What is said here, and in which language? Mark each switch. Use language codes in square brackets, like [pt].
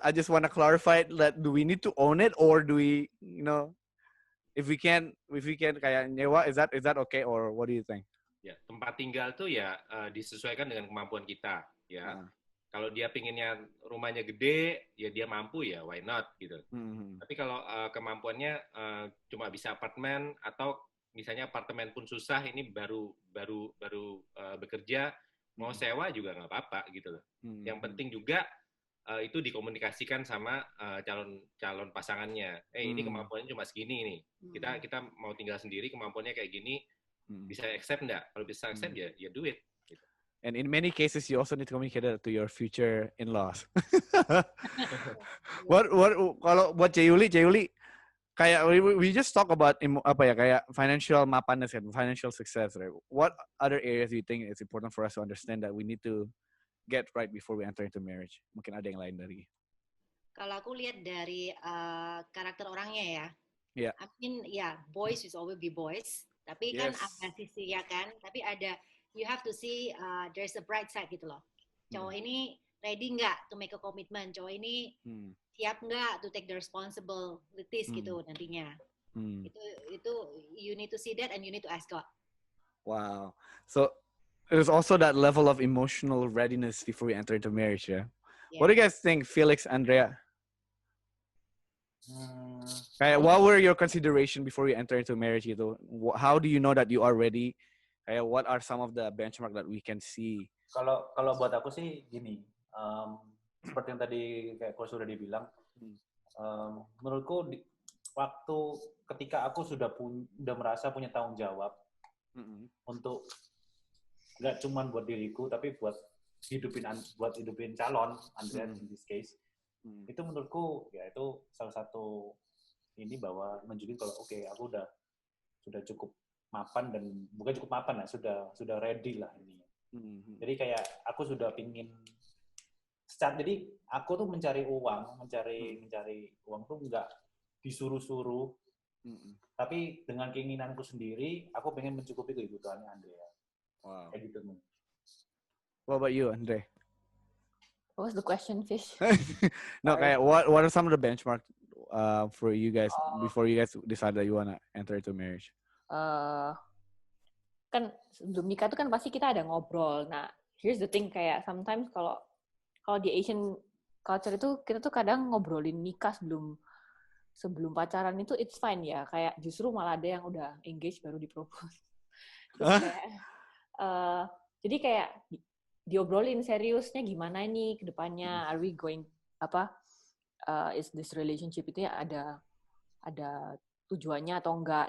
[en] I just want to clarify that do we need to own it or do we, if we can [id] kayak nyewa, [en] is that okay or what do you think? [id] Ya, tempat tinggal tuh ya disesuaikan dengan kemampuan kita, ya. Kalau dia pinginnya rumahnya gede, ya dia mampu ya [en] why not [id] gitu. Tapi kalau kemampuannya cuma bisa apartemen atau misalnya apartemen pun susah, ini baru bekerja, mau sewa juga nggak apa-apa gitu loh. Yang penting juga itu dikomunikasikan sama calon pasangannya. Ini kemampuannya cuma segini nih. Kita mau tinggal sendiri, kemampuannya kayak gini, bisa accept nggak? Kalau bisa accept ya [en] do it. [id] Gitu. [en] And in many cases, you also need to communicate that to your future in-laws. [id] Kalau buat [en] Ceyuli, kayak we just talk about kayak financial mapanness and financial success, right? What other areas do you think it's important for us to understand that we need to get right before we enter into marriage? [id] Mungkin ada yang lain dari. Kalau aku lihat dari karakter orangnya ya. [en] Yeah. I mean, boys will always be boys. [id] Tapi kan ada sisi ya kan. Tapi ada, [en] you have to see there's a bright side gitu loh. [id] Cowok ini ready nggak [en] to make a commitment? [id] Cowok ini siap nggak [en] to take the responsibilities [id] gitu nantinya? Itu [en] you need to see that and you need to ask God. Wow. So there's also that level of emotional readiness before we enter into marriage, yeah? What do you guys think, Felix, Andrea? What were your consideration before you enter into marriage gitu? How do you know that you are ready? What are some of the benchmark that we can see? [id] Kalau buat aku sih gini, seperti yang tadi kayak Ko sudah dibilang, menurutku waktu ketika aku sudah merasa punya tanggung jawab untuk nggak cuma buat diriku tapi buat hidupin calon Andrea [en] in this case, [id] itu menurutku ya itu salah satu ini bahwa menunjukin kalau oke, aku sudah cukup mapan, dan bukan cukup mapan lah, sudah ready lah ini. Jadi kayak aku sudah pingin jadi aku tuh mencari uang tuh nggak disuruh-suruh, tapi dengan keinginanku sendiri, aku pengen mencukupi kebutuhannya Andrea. [en] Wow. [id] Kayak gitu. [en] What about you, Andre? What was the question, Fish? No, kayak what are some of the benchmark for you guys before you guys decide that you wanna enter into marriage? [id] Kan sebelum nikah tuh kan pasti kita ada ngobrol. Nah, [en] here's the thing, [id] kayak sometimes kalau di Asian culture itu kita tuh kadang ngobrolin nikah sebelum pacaran itu [en] it's fine [id] ya. Kayak justru malah ada yang udah engaged baru dipropose. Terus kayak, jadi kayak diobrolin seriusnya gimana nih ke depannya, [en] are we going is this relationship [id] itu ya ada tujuannya atau enggak.